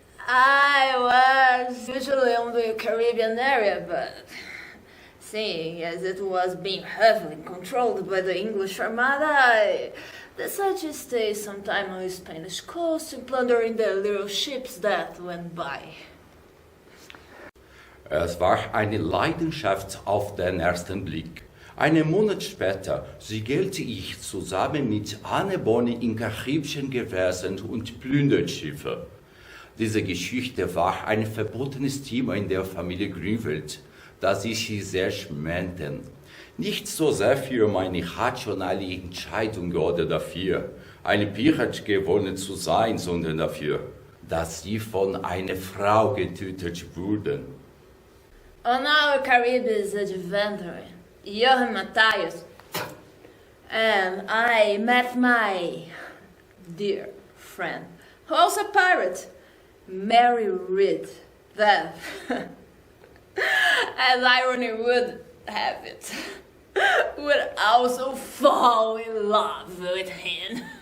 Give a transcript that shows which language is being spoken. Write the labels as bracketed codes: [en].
[en] I was usually on the Caribbean area, but seeing as it was being heavily controlled by the English Armada, I decided to stay some time on the Spanish coast and plundering the little ships that went by. [de] Es war eine Leidenschaft auf den ersten Blick. Einen Monat später segelte ich zusammen mit Anne Bonny in karibischen Gewässern und plünderte Schiffe. Diese Geschichte war ein verbotenes Thema in der Familie Grünwald, das sie sehr schmähten. Nicht so sehr für meine rationale Entscheidung oder dafür, eine Pirat geworden zu sein, sondern dafür, dass sie von einer Frau getötet wurden. [en] On our Caribbean adventure, Johann Matthias and I met my dear friend, who was a pirate, Mary Read. Then, as irony would have it, would also fall in love with him.